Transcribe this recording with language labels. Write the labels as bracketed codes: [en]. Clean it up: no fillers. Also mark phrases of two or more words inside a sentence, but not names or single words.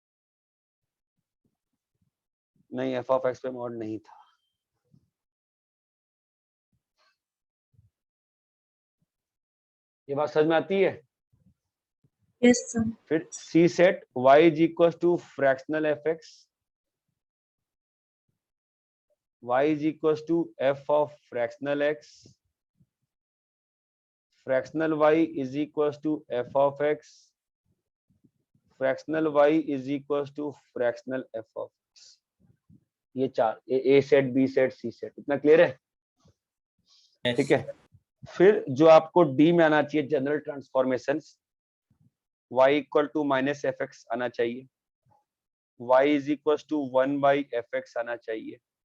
[hi] नहीं, f(x) पे मॉड नहीं था। ये बात समझ में आती है? [en] Yes sir. फिर C set y = fractional fx, y = f(fractional x), fractional y = f(x), fractional y = fractional f(x). [hi] ये चार, [en] A set, B set, C set. [hi] इतना क्लियर है? [en] Yes, [hi] ठीक है, फिर जो आपको डी में आना चाहिए, [en] general transformation, [hi] y = -fx आना चाहिए, y = 1/fx आना चाहिए,